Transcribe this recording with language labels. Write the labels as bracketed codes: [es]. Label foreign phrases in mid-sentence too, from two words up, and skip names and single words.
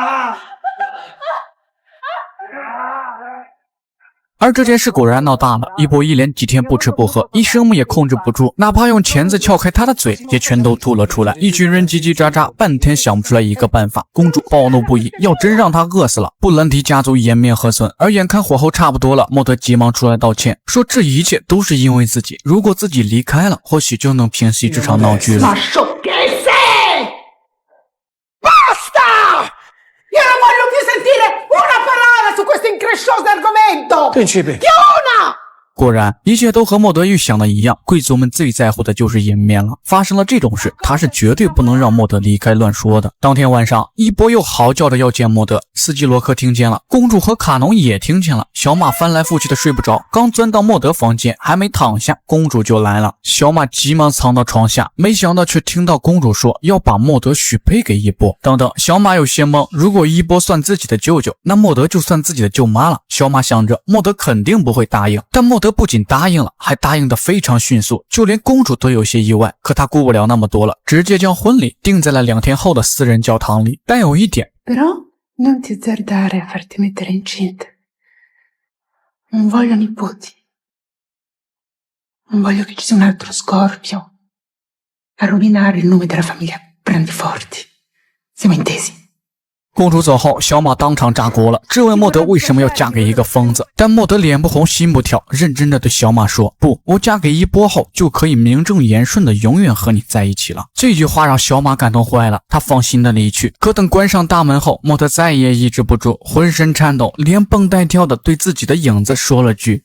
[zh] 而这件事果然闹大了，一波一连几天不吃不喝，医生们也控制不住，哪怕用钳子撬开他的嘴，也全都吐了出来。一群人叽叽喳喳，半天想不出来一个办法。公主暴怒不已，要真让他饿死了，布兰迪家族颜面何存？而眼看火候差不多了，莫德急忙出来道歉，说这一切都是因为自己，如果自己离开了，或许就能平息这场闹剧了。 [it] Sentire una parola su questo increscioso argomento! Principe! Che una! [zh] 果然，一切都和莫德预想的一样，贵族们最在乎的就是颜面了。发生了这种事，他是绝对不能让莫德离开乱说的。当天晚上，伊波又嚎叫着要见莫德，司机罗克听见了，公主和卡农也听见了。小马翻来覆去的睡不着，刚钻到莫德房间，还没躺下，公主就来了。小马急忙藏到床下，没想到却听到公主说要把莫德许配给伊波。等等，小马有些懵，如果伊波算自己的舅舅，那莫德就算自己的舅妈了。小马想着莫德肯定不会答应，但莫德不仅答应了，还答应得非常迅速，就连公主都有些意外。可他顾不了那么多了，直接将婚礼定在了2天后的私人教堂里。但有一点 [it] Però non ti azzardare a farti mettere incinta. Non voglio nipoti. Non voglio che ci sia un altro scorpio a rovinare il nome della famiglia Brandiforti. Siamo intesi? [zh] 公主走后，小马当场炸锅了，质问莫德为什么要嫁给一个疯子。但莫德脸不红心不跳，认真的对小马说：“不，我嫁给伊波后就可以名正言顺的永远和你在一起了。” 这句话让小马感动坏了，他放心的离去。可等关上大门后，莫德再也抑制不住，浑身颤抖，连蹦带跳的对自己的影子说了句